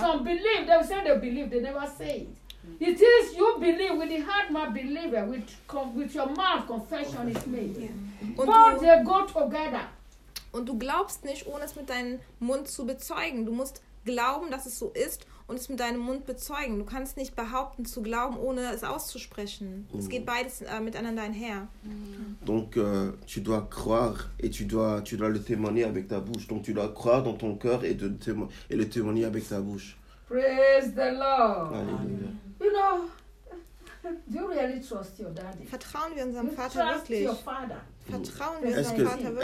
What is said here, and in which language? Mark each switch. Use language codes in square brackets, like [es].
[en] Some believe, they say they believe, they never say it. It is you believe with the heart, man believer, with your mouth confession is made. [de] Und [en] but they go together. [de] Und du glaubst nicht, ohne es mit deinem Mund zu bezeugen. Du musst glauben, dass es so ist und es mit deinem Mund bezeugen. Du kannst nicht behaupten zu glauben, ohne es auszusprechen. Es geht beides miteinander einher. [fr] Donc tu dois croire et tu dois le témoigner avec ta bouche. Donc tu dois croire dans ton cœur et le témoigner avec ta bouche. [en] Praise the Lord. [fr] Alléluia. [en] You know, do you really trust your daddy? [de] Vertrauen wir unserem Vater wirklich? [en] Your father. [de] Vertrauen wir unserem Vater wirklich?